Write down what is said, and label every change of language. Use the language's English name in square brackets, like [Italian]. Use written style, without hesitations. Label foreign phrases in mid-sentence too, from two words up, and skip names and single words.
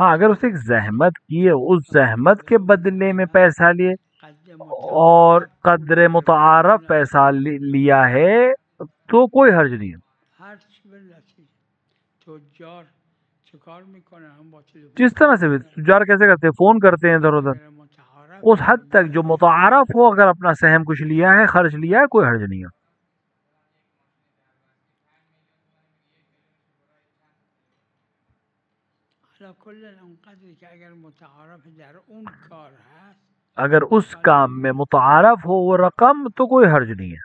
[Urdu] ہاں اگر اسے ایک زحمت کی ہے، اس زحمت کے بدلے میں پیسہ لیے قد اور متعارف قدر متعارف پیسہ لیا ہے تو کوئی حرج نہیں ہے. [Persian] هر چی به نتیجه تجار چه کار میکنن هم با تلفن [Urdu] جس طرح سے بھی تجار کیسے کرتے ہیں، فون کرتے ہیں ادھر ادھر، قدر متعارف اس حد تک جو متعارف ہو اگر اپنا سہم کچھ لیا ہے، خرچ لیا ہے، کوئی حرج نہیں ہے. [Persian] حالا کل اونقدری که اگر متعارف در اون کار هست [Urdu] اگر اس کام میں متعارف ہو وہ رقم تو کوئی حرج نہیں ہے.